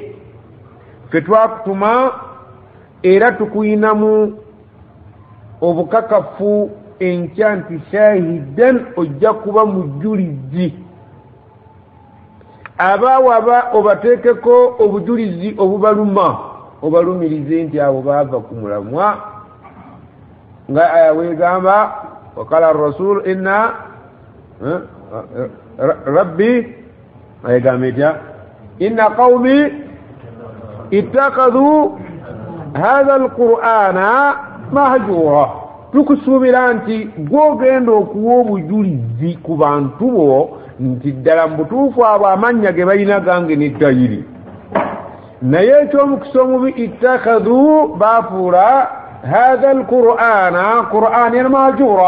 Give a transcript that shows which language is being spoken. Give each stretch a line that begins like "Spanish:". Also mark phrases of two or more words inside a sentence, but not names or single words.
Ganda: Ffe twakutuma era tukuyinamu obukakafu enkya nti shahidan ojja kuba mujulizi. Abaawaba obateekeko obujulizi obubaluma obalumirize nti abo baava ku mulamwa nga aya weegamba
Arabic: وقال رسول إن ربي
Ganda: ayegamba etya
Arabic: إن قومي اتخذوا هذا القرآن مهجورا.
Ganda: Tukusuubira nti gwogenda okuwa obujulizi ku bantu bo nti ddala mu butuufu abo amannya ge balina gange n'ettayiri. Naye ekyomukisa omubi ittakhadhu baafuula
Arabic: هذا القرآن قرآنا مهجورا.